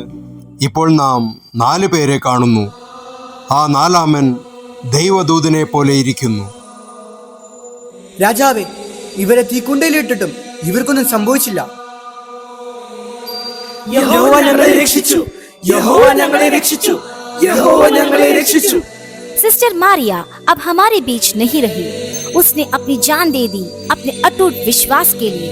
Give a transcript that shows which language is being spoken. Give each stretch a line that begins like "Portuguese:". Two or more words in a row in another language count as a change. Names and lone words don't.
Malayalam: ഇപ്പോൾ നാം 4 പേരെ കാണുന്നു. ആ 4-ാമൻ ദൈവദൂതനെ പോലെ ഇരിക്കുന്നു. രാജാവേ, ഇവരെ തീക്കുണ്ടയിലിട്ടിട്ടും ഇവർക്കൊന്നും സംഭവിച്ചില്ല. യഹോവ ഞങ്ങളെ രക്ഷിച്ചു, യഹോവ ഞങ്ങളെ രക്ഷിച്ചു, യഹോവ ഞങ്ങളെ രക്ഷിച്ചു.
Hindi: सिस्टर मारिया अब हमारे बीच नहीं रही. उसने अपनी जान दे दी अपने अटूट विश्वास के लिए.